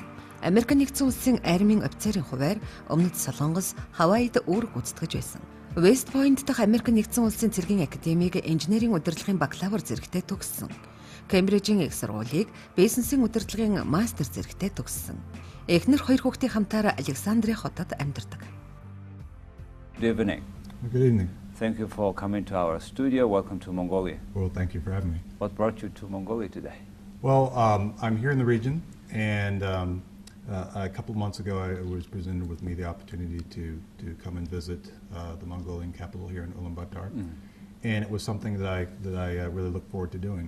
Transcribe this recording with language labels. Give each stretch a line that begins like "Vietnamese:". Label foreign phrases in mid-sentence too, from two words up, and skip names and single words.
Mongolian: Америк нэгдсэн улсын армийн офицерын хуваар Өмнөд Солонгос, Хавайид үүрэг гүйцэтгэж байсан. Вест Поинт дахь Америк нэгдсэн улсын цэргийн академиг инженерийн удирдлагын бакалавр зэрэгтээ төгссөн. Кэмбрижийн Их Сургуулийг бизнесийн удирдлагын мастер зэрэгтээ төгссөн. Эхнэр хоёр хүүхдийн хамтаар Александрийн хотод амьдардаг.
English: Good evening. Good evening. Thank you for coming to our studio. Welcome to Mongolia. Well, thank you for having me. What brought you to Mongolia today? Well, I'm here in the region, and a couple of months ago, I was presented with me the opportunity to come and visit the Mongolian capital here in Ulaanbaatar, and it was something that I really look forward to doing.